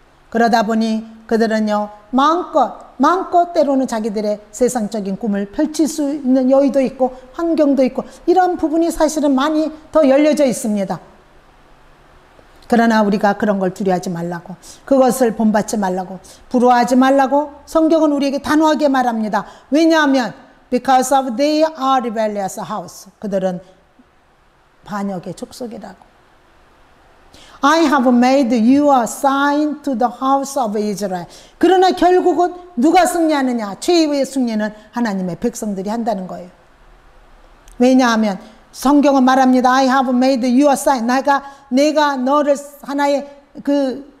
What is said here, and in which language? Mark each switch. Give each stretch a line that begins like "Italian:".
Korean: 그러다 보니 그들은요, 마음껏 때로는 자기들의 세상적인 꿈을 펼칠 수 있는 여유도 있고 환경도 있고 이런 부분이 사실은 많이 더 열려져 있습니다. 그러나 우리가 그런 걸 두려워하지 말라고, 그것을 본받지 말라고, 부러워하지 말라고 성경은 우리에게 단호하게 말합니다. 왜냐하면
English: because of they are rebellious house.
Korean: 그들은 반역의 족속이라고.
English: I have made you a sign to the house of Israel.
Korean: 그러나 결국은 누가 승리하느냐? 최후의 승리는 하나님의 백성들이 한다는 거예요. 왜냐하면 성경은 말합니다.
English: I have made you a sign.
Korean: 내가 너를 하나의 그